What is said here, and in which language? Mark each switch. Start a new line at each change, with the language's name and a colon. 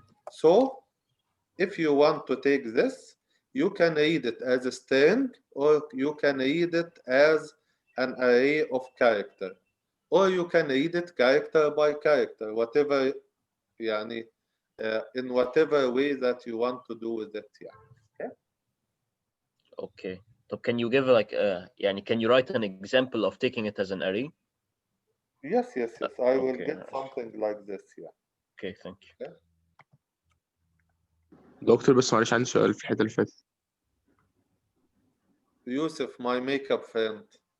English: So if you want to take this, you can read it as a string, or you can read it as an array of character, or you can read it character by character, whatever يعني in whatever way that you want to do with it. Yeah. Okay. Okay. So can you give like يعني can you write an example of taking it as an array? Yes. I will get something like this. Yeah. Okay, thank you. Okay.
Arabic: دكتور بس معلش عندي سؤال في الحته اللي فاتت.
English: يوسف my makeup friend.